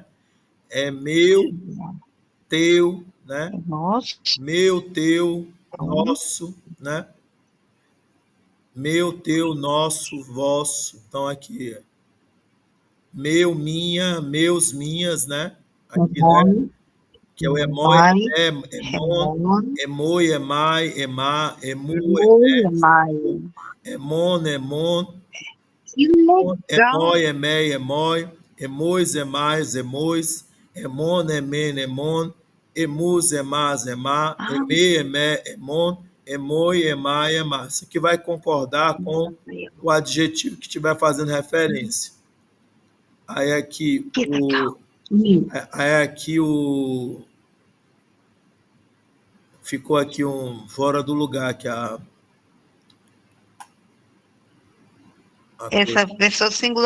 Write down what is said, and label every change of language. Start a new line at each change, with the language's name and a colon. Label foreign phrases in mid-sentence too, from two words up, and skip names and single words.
Portuguese: É meu, teu, né? Nossa. Meu, teu, nosso, né? Meu, teu, nosso, vosso. Então aqui é meu, minha, meus, minhas, né? Aqui, né?
Greek: Que é o ἐμοί, ἐμοί, ἐμαί, ἐμά, ἐμοῦ, ἐμόν, ἐμοί, ἐμῇ, ἐμοί, ἐμοῖς, ἐμαῖς, ἐμοῖς, ἐμόν, ἐμήν, ἐμόν, ἐμούς, ἐμάς, ἐμά, ἐμέ, ἐμή, ἐμόν, ἐμοί, ἐμαί, ἐμά.
Portuguese: Isso aqui vai concordar com o adjetivo que estiver fazendo referência. Aí aqui Aí aqui ficou aqui um fora do lugar, que Essa pessoa singular?